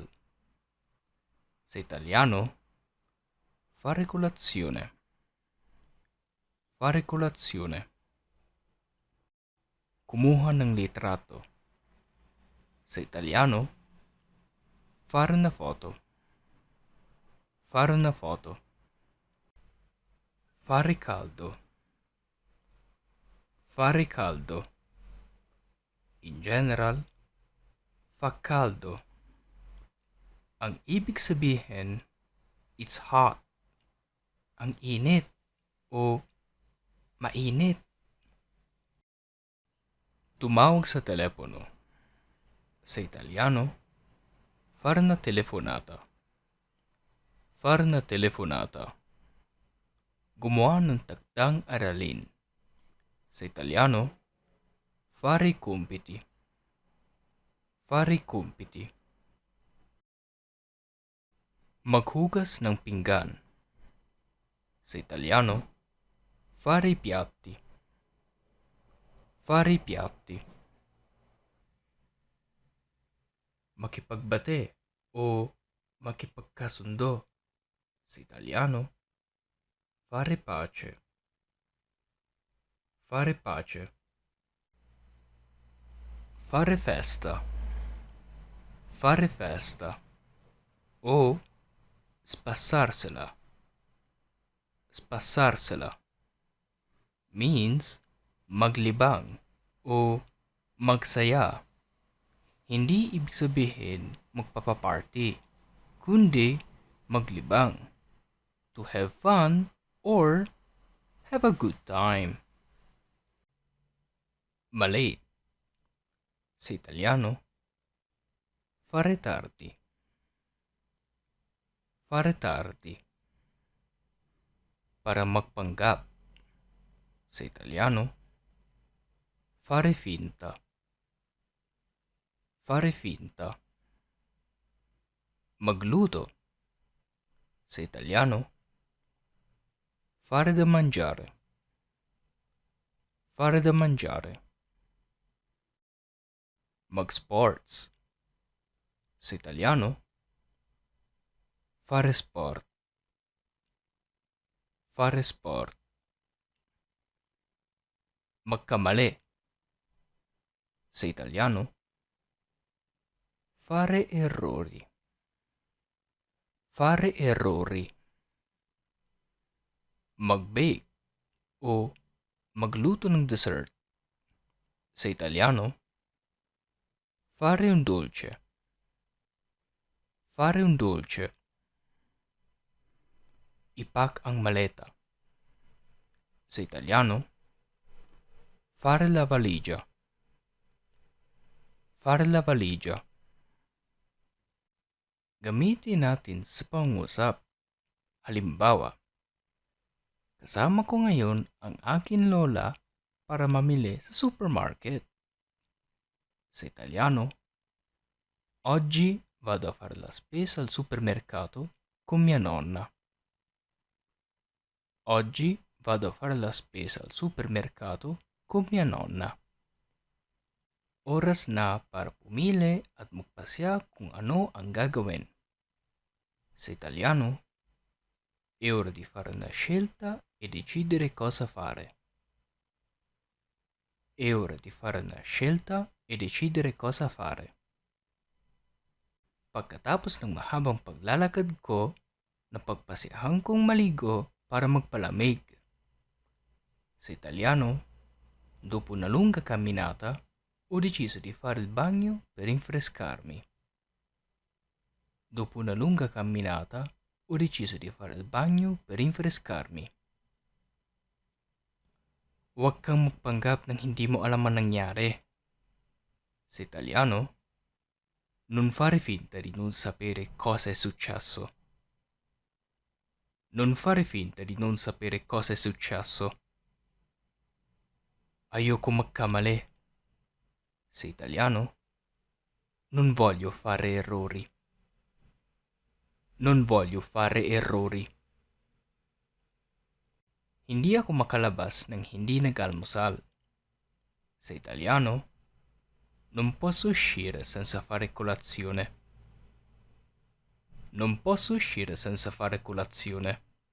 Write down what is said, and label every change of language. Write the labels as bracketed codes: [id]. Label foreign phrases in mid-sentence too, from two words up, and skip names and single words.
[tl] Sa Italiano, [it] fare colazione. Fare colazione. [tl] Kumuha ng litrato. Sa Italiano, [it] fare una foto. Fare una foto. Fare caldo. Fare caldo. [en] In general, [it] fa caldo. [tl] Ang ibig sabihin, [en] it's hot. [tl] Ang init o mainit. Tumawag sa telepono. Sa Italiano, [it] fare una telefonata. Fare una telefonata. [tl] Gumawa ng takdang aralin. Sa Italiano, [it] fare i compiti. Fare i compiti. [tl] Maghugas ng pinggan. Sa Italiano, [it] fare i piatti. Fare i piatti. [tl] Makipagbate o makipagkasundo. Sa Italiano, [it] fare pace. Fare pace. fare festa, fare festa, o spassarsela, spassarsela, [tl] means maglibang o magsaya. Hindi ibig sabihin magpapaparty, kundi maglibang, [en] to have fun or have a good time. [tl] Malate. Sa Italiano, [it] fare tardi. Fare tardi. [tl] Para magpanggap. Sa Italiano, [it] fare finta. Fare finta. [tl] Magluto. Sa Italiano, [it] fare da mangiare. Fare da mangiare. [tl] Mag-sports. Sa Italiano, [it] fare sport. Fare sport. [tl] Magkamali. Sa Italiano, [it] fare errori. Fare errori. [tl] Mag-bake o magluto ng dessert. Sa Italiano, [it] fare un dolce. Fare un dolce. [tl] Ipak ang maleta. Sa Italiano, [it] fare la valigia. Fare la valigia. [tl] Gamitin natin sa pangusap. Halimbawa, kasama ko ngayon ang aking lola para mamili sa supermarket. Sa Italiano, [it] oggi vado a fare la spesa al supermercato con mia nonna. Oggi vado a fare la spesa al supermercato con mia nonna. [tl] Oras na para pumili at magpasya kung ano ang gagawin. Sa Italiano, [it] è ora di fare una scelta e decidere cosa fare. È ora di fare una scelta e decidere cosa fare. [tl] Pagkatapos ng mahabang paglalakad ko, napagpasyahan kong maligo para magpalamig. Sa Italiano, [it] dopo una lunga camminata, ho deciso di fare il bagno per rinfrescarmi. Dopo una lunga camminata, ho deciso di fare il bagno per rinfrescarmi. [tl] Huwag kang magpanggap ng hindi mo alam ang nangyari. Sa Italiano, [it] non fare finta di non sapere cosa è successo. Non fare finta di non sapere cosa è successo. [tl] Ayoko magkamali. Sa Italiano, [it] non voglio fare errori. Non voglio fare errori. [tl] Hindi ako makalabas ng hindi nag-almusal. Sa Italiano, [it] non posso uscire senza fare colazione. Non posso uscire senza fare colazione.